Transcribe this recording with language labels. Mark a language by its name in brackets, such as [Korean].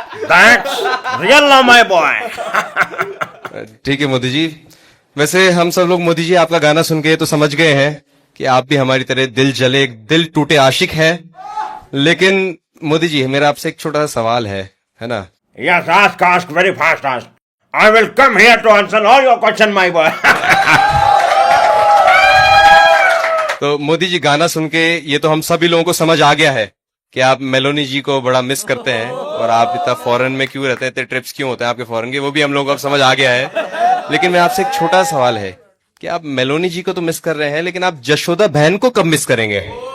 [English] That's real my boy. [Hindi] ठीक है मोदी जी। वैसे हम सब लोग मोदी जी आपका गाना सुन के तो समझ गए हैं कि आप भी हमारी तरह दिल जले, दिल टूटे आशिक हैं। लेकिन मोदी जी, मेरा आपसे एक छोटा सा सवाल है ना? [English] Yes, ask very fast, ask. I will come here to answer all your question, my boy. [Hindi] तो मोदी जी, गाना सुन के ये तो हम सभी लोगों को समझ आ गया है कि आप मेलोनी जी को बड़ा मिस करते हैं और आप इतना फॉरेन में क्यों रहते हैं, इतने ट्रिप्स क्यों होते हैं आपके फॉरेन के, वो भी हम लोगों को अब समझ आ गया है। लेकिन मैं आपसे एक छोटा सवाल है कि आप मेलोनी जी को तो मिस कर रहे हैं, लेकिन आप जशोदा बहन को कब मिस करेंगे?